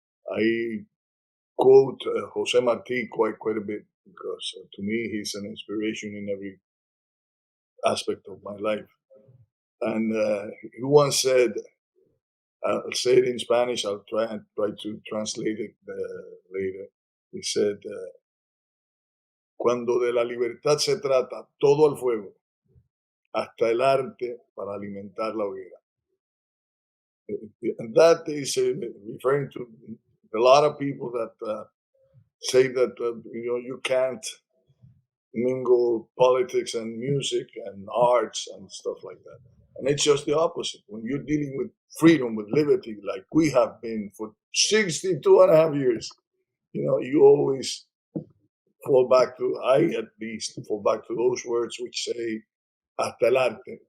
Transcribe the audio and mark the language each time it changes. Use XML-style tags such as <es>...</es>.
<en>I quote Jose Marti quite a bit because to me he's an inspiration in every aspect of my life. And he once said, I'll say it in Spanish, I'll try to translate it later. He said,</en> <es>cuando de la libertad se trata, todo al fuego, hasta el arte para alimentar la hoguera.</es> <en>And that is referring to a lot of people that say that you can't mingle politics and music and arts and stuff like that. And it's just the opposite. When you're dealing with freedom, with liberty, like we have been for 62 and a half years, you always fall back to, I at least fall back to those words which say,</en> <es>hasta el arte.</es>